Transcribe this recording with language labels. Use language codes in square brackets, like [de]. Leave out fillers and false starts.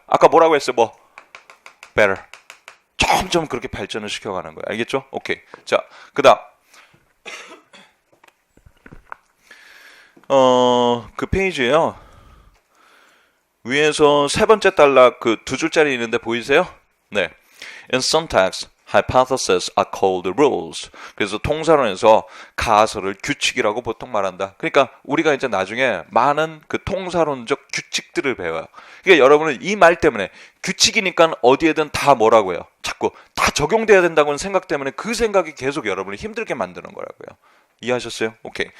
[ko] 아까 뭐라고 했어요? 뭐? better. 점점 그렇게 발전을 시켜가는 거예요. 알겠죠? 오케이. 자, 그 다음 그 페이지에요. 위에서 세 번째 단락 그 두 줄짜리 있는데 보이세요? 네. [en] In syntax, hypotheses are called rules. [ko] 그래서 통사론에서 가설을 규칙이라고 보통 말한다. 그러니까 우리가 이제 나중에 많은 그 통사론적 규칙들을 배워요. 그러니까 여러분은 이 말 때문에 규칙이니까 어디에든 다 뭐라고 해요? 자꾸 다 적용돼야 된다고는 생각 때문에 그 생각이 계속 여러분을 힘들게 만드는 거라고요. 이해하셨어요? 오케이.